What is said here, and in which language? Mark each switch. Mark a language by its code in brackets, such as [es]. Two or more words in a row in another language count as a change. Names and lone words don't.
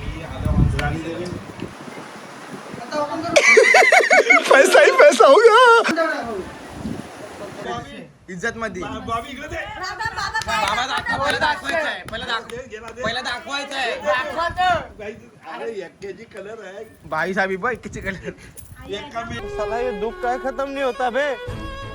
[hi] पैसा ही पैसा होगा. [mr] इज्जत मध्ये. पहिला दाखवायचं आहे. भाई साहेब बघ किती कलर. [hi] साला ये दुख काय खत्म नहीं होता बे.